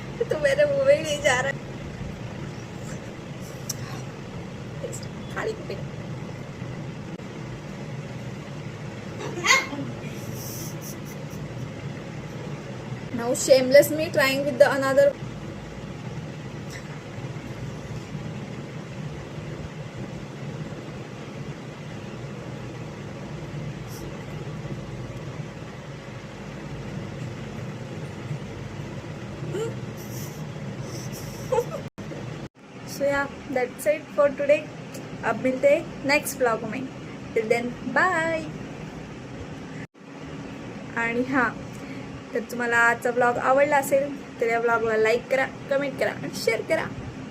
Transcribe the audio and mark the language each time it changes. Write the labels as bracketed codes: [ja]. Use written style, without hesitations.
[hi] तो मेरे मुंह में ही नहीं जा रहा. खाली पे now shameless me trying with the another. [en] So yeah, that's it for today. [hi] अब मिलते हैं नेक्स्ट ब्लॉग में. [en] Till then bye. [mr] आणि हां, तर तुम्हाला आजचा ब्लॉग आवडला असेल तर या ब्लॉगला लाईक करा, कमेंट करा आणि शेअर करा.